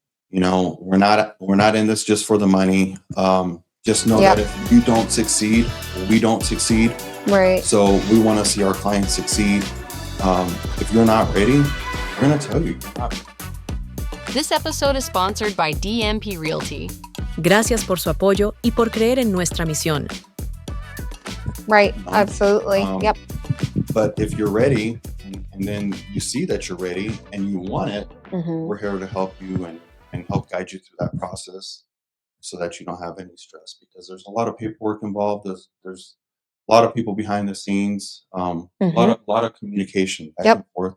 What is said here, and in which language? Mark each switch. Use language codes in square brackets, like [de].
[en] You know, we're not in this just for the money. Just know that if you don't succeed, we don't succeed. Right. So we want to see our clients succeed. If you're not ready, we're going to tell you. This episode is sponsored by DMP Realty. [es] Gracias por su apoyo y por creer en nuestra misión. [en] Right. Absolutely. Yep. But if you're ready and then you see that you're ready and you want it, we're here to help you and help guide you through that process so that you don't have any stress, because there's a lot of paperwork involved. There's a lot of people behind the scenes, a lot of communication back and forth.